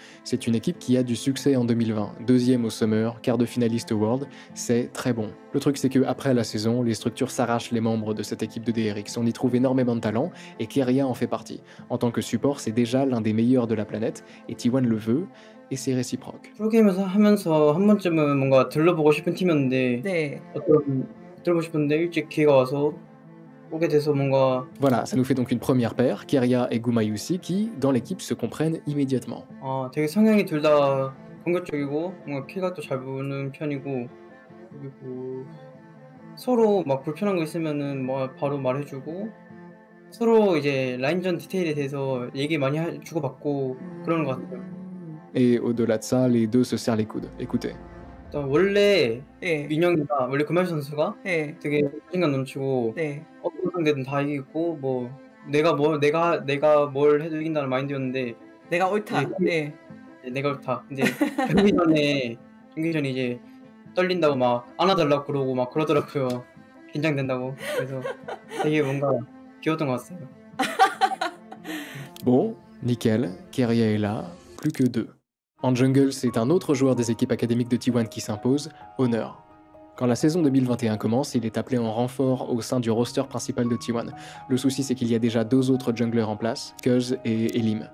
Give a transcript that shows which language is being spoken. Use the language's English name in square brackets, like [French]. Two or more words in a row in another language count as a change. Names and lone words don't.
[French] C'est une équipe qui a du succès en 2020, deuxième au Summer, quart de finaliste au World, c'est très bon. Le truc c'est qu'après la saison, les structures s'arrachent les membres de cette équipe de DRX. On y trouve énormément de talent, et Keria en fait partie. En tant que support, c'est déjà l'un des meilleurs de la planète, et T1 le veut, et c'est réciproque. [Korean] 프로게임에서 하면서 한 번쯤은 뭔가 들러보고 싶은 팀이었는데 네. 들어보고 싶었는데 일찍 기회가 와서 오게 돼서 뭔가 [French] Voilà, ça nous fait donc une première paire, Keria et Gumayusi, qui, dans l'équipe, se comprennent immédiatement. [Korean] 되게 성향이 둘 다 공격적이고 뭔가 킬가 또 잘 부는 편이고 그리고 서로 막 불편한 거 있으면은 뭐 바로 말해주고 서로 이제 라인전 디테일에 대해서 얘기 많이 주고받고 그러는 것 같아요. [French] Et au-delà de ça, les deux se serrent les coudes. Écoutez. [Korean] 원래 네. 민영이가 원래 금발 선수가 네. 되게 자신감 넘치고 네. 어떤 상대든 다 이기고 뭐 내가 뭘 해도 이긴다는 마인드였는데 내가 옳다. 네. 내가 옳다. 근데 경기 전에 이제 떨린다고 막 안아달라고 그러고 막 그러더라고요. 긴장된다고. 그래서 되게 뭔가 귀여웠던 것 같아요. [French] Bon, nickel, Keria est là, plus que 2. En jungle, c'est un autre joueur des équipes académiques de T1 qui s'impose, Honor. Quand la saison 2021 commence, il est appelé en renfort au sein du roster principal de T1. Le souci, c'est qu'il y a déjà 2 autres junglers en place, Cuz et Elim.